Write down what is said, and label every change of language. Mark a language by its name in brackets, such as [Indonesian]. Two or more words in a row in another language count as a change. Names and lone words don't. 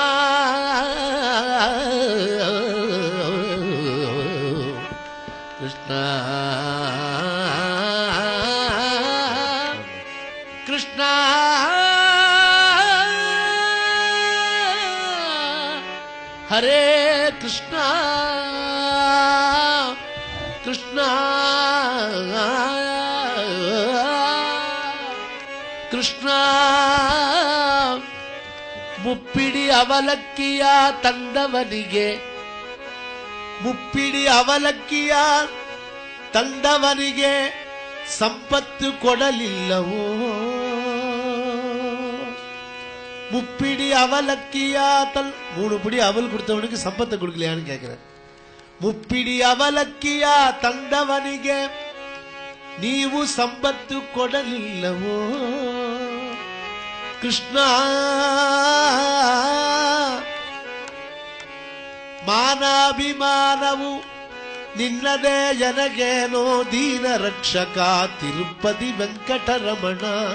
[Kannada] ಕೃಷ್ಣ ಕೃಷ್ಣ ಹರೇ ಕೃಷ್ಣ ಕೃಷ್ಣ ಕೃಷ್ಣ. ಮುಪ್ಪಿಡಿ ಅವಲಕ್ಕಿಯ ತಂದವನಿಗೆ, ಮುಪ್ಪಿಡಿ ಅವಲಕ್ಕಿಯ ತಂದವನಿಗೆ ಸಂಪತ್ತು ಕೊಡಲಿಲ್ಲವೋ? [Tamil] முப்பிடி அவலக்கியா தல், 3 பிடி அவல் கொடுத்தவனுக்கு சம்பத்தை கொடுக்கலையான்னு கேட்கிறார். [Kannada] ಮುಪ್ಪಿಡಿ ಅವಲಕ್ಕಿಯ ತಂದವನಿಗೆ ನೀವು ಸಂಪತ್ತು ಕೊಡಲಿಲ್ಲವೋ ಕೃಷ್ಣ. ಮಾನಾಭಿಮಾನವು ನಿನ್ನದೇ ಎನಗೇನೋ ದೀನ ರಕ್ಷಕ ತಿರುಪತಿ ವೆಂಕಟರಮಣ.